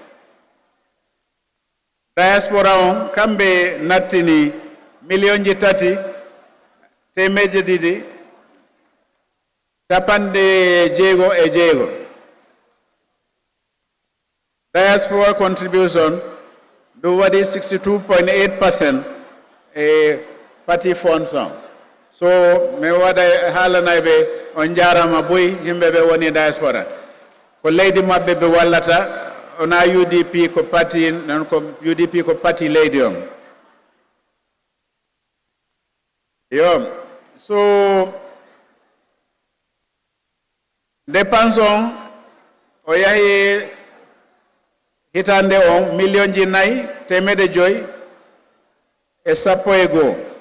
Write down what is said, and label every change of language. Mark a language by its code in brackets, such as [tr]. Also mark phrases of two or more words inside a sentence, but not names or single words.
[ff] Diaspora on kambe nattini million ji tati temedde ɗiɗi capande jeego e jeego. [en] Diaspora contribution [ff] do wadi 62.8% e party funds on. So me wada haalanayɓe on jarama boy yimɓeɓe woni diaspora ko leydi mabɓe ɓe wallata ona UDP ko parti non ko UDP ko parti leydi on. Yo so dépense on o yahi hitande on million ji nayi temedde joyi e sappo e goo.